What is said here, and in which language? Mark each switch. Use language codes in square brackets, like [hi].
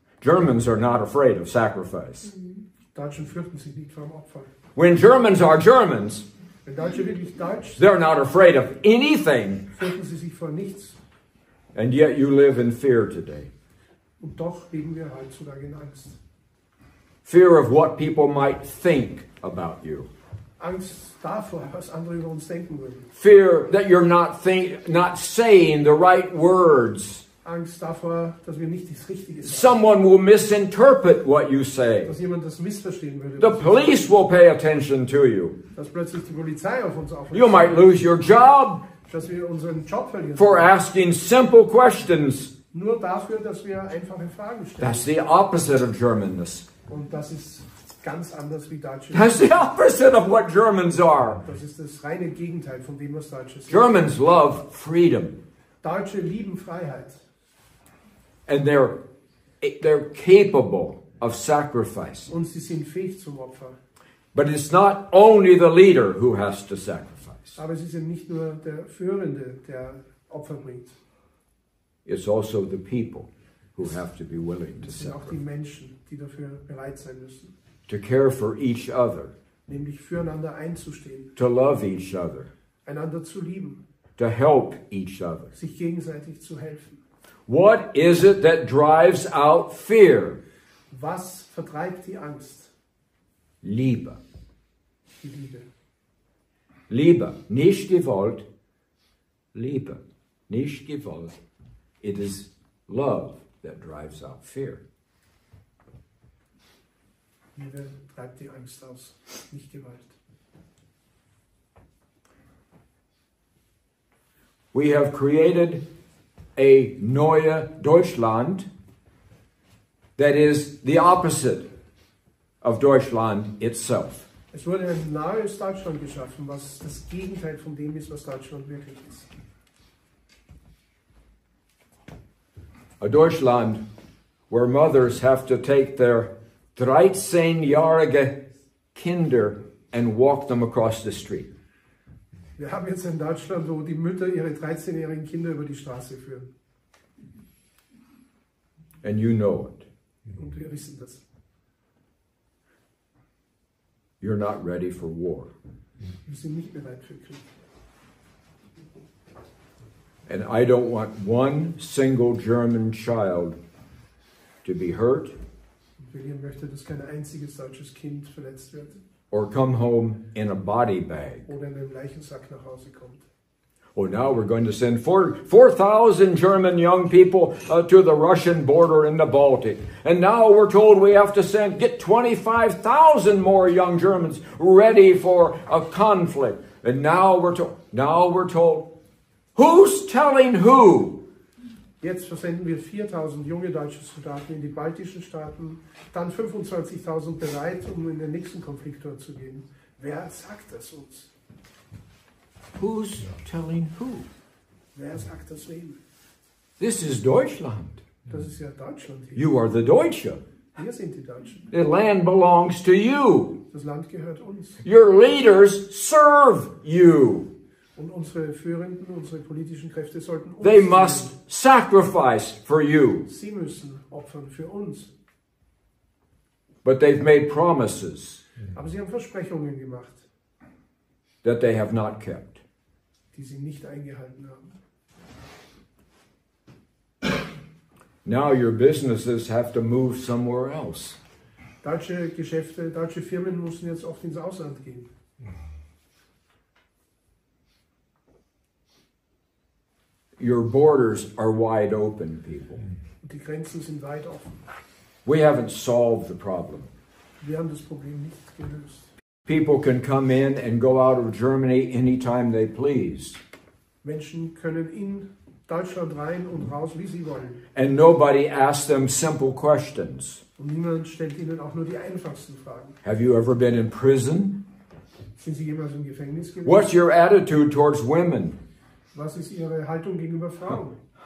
[en] Germans are not afraid of sacrifice. [de] Die Deutschen fürchten sich nicht vor dem Opfer. [en] When Germans are Germans, [de] Wenn Deutsche wirklich Deutsch sind, [en] they're not afraid of anything. [de] fürchten sie sich vor nichts. [en] And yet you live in fear today. [de] Und doch leben wir heutzutage in Angst. [en] Fear of what people might think about you. [de] Angst davor, was andere über uns denken würden. [en] Fear that you're not saying the right words. [de] Angst davor, dass wir nicht das Richtige sagen. [en] Someone will misinterpret what you say. [de] Dass jemand das missverstehen würde. [en] The police will pay attention to you. [de] Dass plötzlich die Polizei auf uns aufmerksam [en] You might lose your job [de] dass wir unseren Job verlieren. [en] for asking simple questions. [de] Nur dafür, dass wir einfache Fragen stellen. [en] That's the opposite of Germanness. [de] Und das ist ganz anders wie Deutsche. [en] That's the opposite of what Germans are. [de] Das ist das reine Gegenteil von dem, was Deutsche sind. [en] Germans love freedom. [de] Deutsche lieben Freiheit. [en] And they're capable of sacrifice. [de] Und sie sind fähig zum Opfer. [en] But it's not only the leader who has to sacrifice. [de] Aber sie sind nicht nur der Führende, der Opfer bringt. [en] It's also the people who have to be willing to [de] Es sind auch die [en] sacrifice. [de] Menschen, die dafür bereit sein müssen. [en] To care for each other. [de] Nämlich füreinander einzustehen. [en] To love each other. [de] Einander zu lieben. [en] To help each other. [de] Sich gegenseitig zu helfen. [en] What is it that drives out fear? [de] Was vertreibt die Angst? Liebe. Die Liebe. Liebe, nicht Gewalt. Liebe, nicht Gewalt. [en] It is love that drives out fear. [de] Liebe treibt die Angst aus, nicht Gewalt. [en] We have created a [de] neue Deutschland [en] that is the opposite of Deutschland itself. [de] Es wurde ein neues Deutschland geschaffen, was das Gegenteil von dem ist, was Deutschland wirklich ist. [en] A Deutschland where mothers have to take their [de] 13-jährige Kinder [en] and walk them across the street. [de] Wir haben jetzt ein Deutschland, wo die Mütter ihre 13-jährigen Kinder über die Straße führen. [en] And you know it. [de] Und wir wissen das. [en] You're not ready for war. [de] Wir sind nicht bereit für Krieg. [en] And I don't want one single German child to be hurt [de] William möchte, dass kein einziges deutsches Kind verletzt wird [en] or come home in a body bag. [de] oder in einem Leichensack nach Hause kommt. [en] Oh, now we're going to send 4,000 German young people to the Russian border in the Baltic. And now we're told we have to get 25,000 more young Germans ready for a conflict. And now we're told, who's telling who? [de] Jetzt versenden wir 4.000 junge deutsche Soldaten in die baltischen Staaten, dann 25.000 bereit, um in den nächsten Konflikt dort zu gehen. Wer sagt das uns? [en] Who's telling who? [de] Wer sagt das wem? [en] This is Deutschland. [de] Das ist ja Deutschland hier. [en] You are the Deutsche. [de] Wir sind die Deutschen. [en] The land belongs to you. [de] Das Land gehört uns. [en] Your leaders serve you. [de] Und unsere Führenden, unsere politischen Kräfte sollten uns [en] They [de] dienen. [en] must sacrifice for you. [de] Sie müssen opfern für uns. [en] But they've made promises [de] Aber sie haben Versprechungen gemacht, [en] that they have not kept. [de] die sie nicht eingehalten haben. [en] Now your businesses have to move somewhere else. [de] Deutsche Geschäfte, deutsche Firmen müssen jetzt oft ins Ausland gehen. [en] Your borders are wide open, people. [de] Und die Grenzen sind weit offen. [en] We haven't solved the problem. [de] Wir haben das Problem nicht gelöst. [en] People can come in and go out of Germany anytime they please. [de] Menschen können in Deutschland rein und raus, wie sie wollen. [en] And nobody asks them simple questions. [de] Und niemand stellt ihnen auch nur die einfachsten Fragen. [en] Have you ever been in prison? [de] Sind sie jemals im Gefängnis gewesen? [en] What's your attitude towards women? [de] Was ist ihre Haltung gegenüber Frauen?